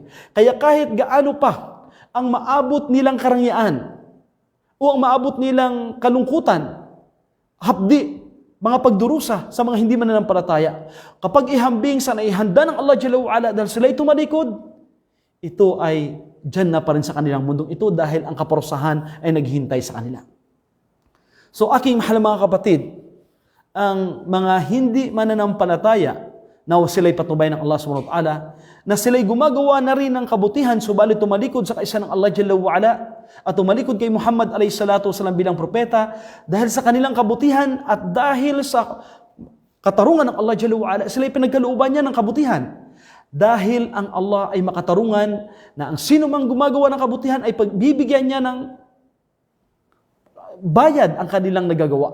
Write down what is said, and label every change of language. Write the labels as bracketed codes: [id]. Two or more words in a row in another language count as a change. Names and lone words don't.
[tl] Kaya kahit gaano pa ang maabot nilang karangyaan o ang maabot nilang kalungkutan, hapdi, mga pagdurusa sa mga hindi mananampalataya, kapag ihambing sa naihanda ng Allah [ar] جل وعلا [tl] dahil sila'y tumalikod, ito ay Jannah pa rin sa kanilang mundong ito dahil ang kaparusahan ay naghihintay sa kanila. So aking mahal mga kapatid, ang mga hindi mananampalataya na sila'y patnubay ng Allah [ar] سبحانه وتعالى, [tl] na sila'y gumagawa na rin ng kabutihan, subalit tumalikod sa kaisa ng Allah [ar] جل وعلا, [tl] at tumalikod kay Muhammad [ar] عليه الصلاة والسلام [tl] bilang propeta, dahil sa kanilang kabutihan at dahil sa katarungan ng Allah [ar] جل وعلا, [tl] sila'y pinagkalooban niya ng kabutihan. Dahil ang Allah ay makatarungan na ang sino mang gumagawa ng kabutihan ay pagbibigyan niya ng bayad ang kanilang nagagawa.